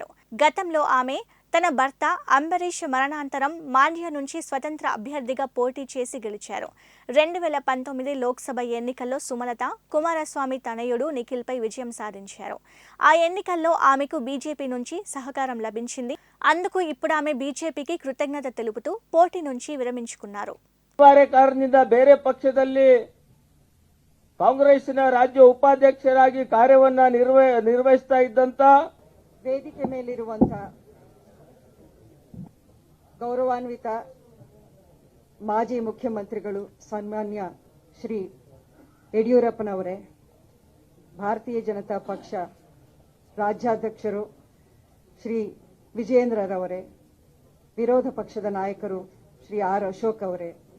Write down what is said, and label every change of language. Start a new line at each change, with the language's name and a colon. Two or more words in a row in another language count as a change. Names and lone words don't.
Telugu: గతంలో ఆమె తన భర్త అంబరీష్ మరణాంతరం మాండ్య నుంచి స్వతంత్ర అభ్యర్థిగా పోటీ చేసి గెలిచారు. 2019 లోక్సభ ఎన్నికల్లో సుమలత కుమారస్వామి తనయుడు నిఖిల్పై విజయం సాధించారు. ఆ ఎన్నికల్లో ఆమెకు బీజేపీ నుంచి సహకారం లభించింది. అందుకు ఇప్పుడు ఆమె బీజేపీకి కృతజ్ఞత తెలుపుతూ పోటీ నుంచి విరమించుకున్నారు.
Kannada: ಕಾರಣದಿಂದ ಬೇರೆ ಪಕ್ಷದಲ್ಲಿ ಕಾಂಗ್ರೆಸ್ನ ರಾಜ್ಯ ಉಪಾಧ್ಯಕ್ಷರಾಗಿ ಕಾರ್ಯವನ್ನ ನಿರ್ವಹಿಸ್ತಾ ಇದ್ದಂತ ವೇದಿಕೆ ಮೇಲಿರುವಂತಹ ಗೌರವಾನ್ವಿತ ಮಾಜಿ ಮುಖ್ಯಮಂತ್ರಿಗಳು ಸನ್ಮಾನ್ಯ ಶ್ರೀ ಯಡಿಯೂರಪ್ಪನವರೇ, ಭಾರತೀಯ ಜನತಾ ಪಕ್ಷ ರಾಜ್ಯಾಧ್ಯಕ್ಷರು ಶ್ರೀ ವಿಜಯೇಂದ್ರರವರೇ, ವಿರೋಧ ಪಕ್ಷದ ನಾಯಕರು ಶ್ರೀ ಆರ್ ಅಶೋಕ್ ಅವರೇ,